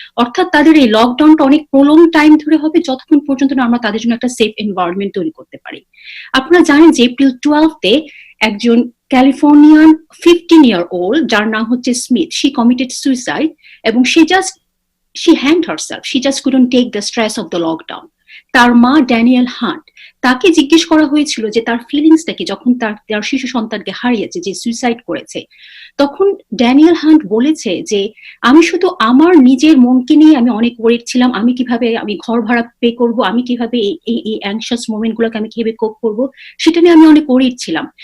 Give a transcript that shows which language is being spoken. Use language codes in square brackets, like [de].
[bn] অর্থাৎ তাদের এই লকডাউনটা অনেক প্রলং টাইম ধরে হবে, যতক্ষণ পর্যন্ত না আমরা তাদের জন্য একটা সেফ এনভায়রনমেন্ট তৈরি করতে পারি। আপনারা জানেন যে এপ্রিল 12-তে একজন ক্যালিফোর্নিয়ান 15-year-old, যার নাম হচ্ছে স্মিথ, [en] she committed suicide, [bn] এবং [en] she hanged herself. She just couldn't take the stress of the lockdown. [bn] তার মা ড্যানিয়েল হান্ট, তাকে জিজ্ঞেস করা হয়েছিল যে তার ফিলিংসটা কি যখন তার শিশু সন্তানকে হারিয়েছে, যে সুইসাইড করেছে। তখন ড্যানিয়েল হান্ট বলেছে যে আমি শুধু আমার নিজের মনকে নিয়ে আমি অনেক ওয়ারিড ছিলাম, আমি ঘর ভাড়া পে করব, আমি কিভাবে এই অ্যাংশাস মোমেন্ট গুলোকে আমি কিভাবে কোপ করব, সেটা নিয়ে আমি অনেক ওয়ারিড ছিলাম।